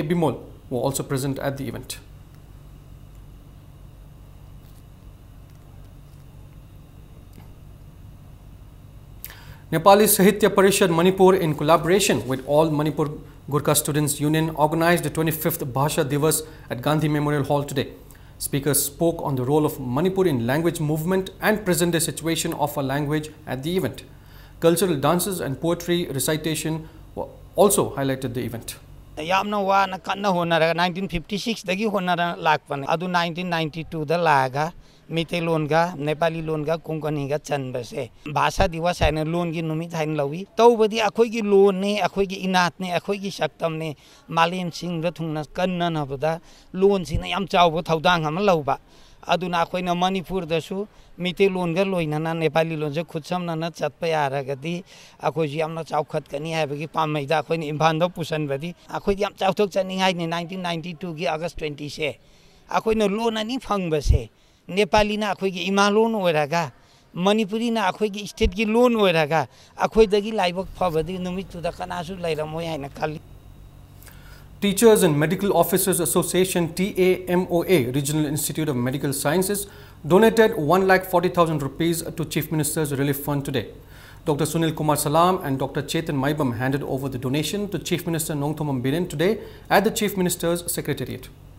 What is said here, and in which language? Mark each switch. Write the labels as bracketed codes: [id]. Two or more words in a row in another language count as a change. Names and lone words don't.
[en] Bimol were also present at the event. Nepali Sahitya Parishad Manipur, in collaboration with all Manipur Gurkha Students Union, organized the 25th Bhasha Divas at Gandhi Memorial Hall today. Speakers spoke on the role of Manipur in language movement and present-day situation of a language at the event. Cultural dances and poetry recitation were also highlighted the event. [mni] yamna wana kanna honara 1956 dagi honara lakpane adu 1992 da laga Mite longa Nepali longa Konkani ga chanbase Bhasha Diwas haina loan gi numit hain lawi tawbadi akhoi gi loan ne akhoi gi inat ne akhoi gi saktam ne malem sing ra thungna kanna na bada loan sina yam chawbo thaudang ham lawba aduna akhoina Manipur da su Mite loan ga loina na Nepali loan je khutsam na na chatpa yara gadi akhoi ji amna chawkhat kani habagi pamai da akhoina imban do pusan badi akhoi yam chawthok chani hai ne 1992 gi August 20 se akhoina loan ani phangbase Nepali na akhoi gi ima loan oiraga Manipuri na akhoi gi state gi loan oiraga akhoi dagi laibak phabadi numit tu da kanasu lairamoi haina khali. [en] Teachers and Medical Officers Association TAMOA Regional Institute of Medical Sciences donated 1,40,000 rupees to Chief Minister's Relief Fund today. Dr. Sunil Kumar Salam and Dr. Chetan Maibam handed over the donation to Chief Minister Nongthomam Biren today at the Chief Minister's Secretariat.